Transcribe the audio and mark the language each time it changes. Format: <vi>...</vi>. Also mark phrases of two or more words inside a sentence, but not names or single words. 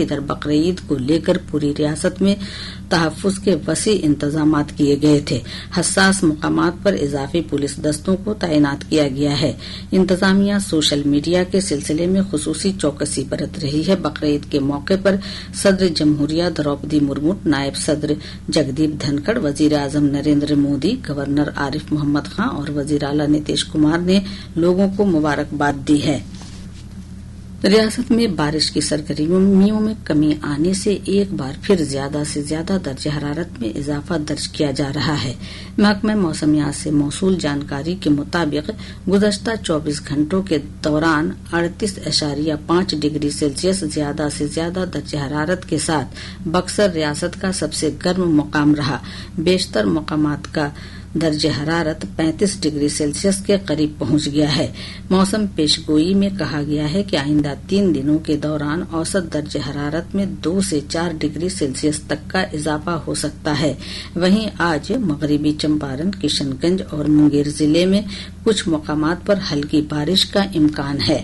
<ur>ادھر بقرعید کو لے کر پوری ریاست میں تحفظ کے وسیع انتظامات کیے گئے تھے۔ حساس مقامات پر اضافی پولیس دستوں کو تعینات کیا گیا ہے۔ انتظامیہ سوشل میڈیا کے سلسلے میں خصوصی چوکسی برت رہی ہے۔ بقرعید کے موقع پر صدر جمہوریہ دروپدی مرمو، نائب صدر جگدیپ دھنکڑ، وزیر اعظم نریندر مودی، گورنر عارف محمد خان اور وزیر اعلیٰ نتیش کمار نے لوگوں کو مبارکباد دی ہے۔ ریاست میں بارش کی سرگرمیوں میں کمی آنے سے ایک بار پھر زیادہ سے زیادہ درجہ حرارت میں اضافہ درج کیا جا رہا ہے۔ محکمہ موسمیات سے موصول جانکاری کے مطابق گزشتہ 24 گھنٹوں کے دوران 38.5 ڈگری سیلسیس زیادہ سے زیادہ درجہ حرارت کے ساتھ بکسر ریاست کا سب سے گرم مقام رہا۔ بیشتر مقامات کا درجہ حرارت 35 ڈگری سیلسیس کے قریب پہنچ گیا ہے۔ موسم پیش گوئی میں کہا گیا ہے کہ آئندہ 3 دنوں کے دوران اوسط درجہ حرارت میں 2 سے 4 ڈگری سیلسیس تک کا اضافہ ہو سکتا ہے۔ وہیں آج مغربی چمپارن، کشن گنج اور منگیر ضلع میں کچھ مقامات پر ہلکی بارش کا امکان ہے۔</ur>